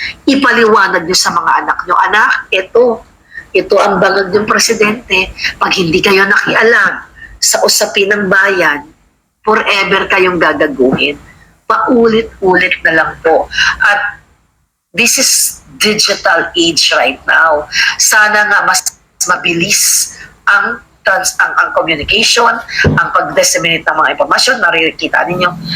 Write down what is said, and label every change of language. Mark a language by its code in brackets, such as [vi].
[tl] Ipaliwanag nyo sa mga anak nyo, anak, ito ang bangag ng presidente. Pag hindi kayo nakialam sa usapin ng bayan, forever kayong gagaguhin. Paulit-ulit na lang po. [en] At this is digital age right now. [tl] Sana nga mas mabilis ang communication, ang pag-disseminate ng mga impormasyon, narikita ninyo.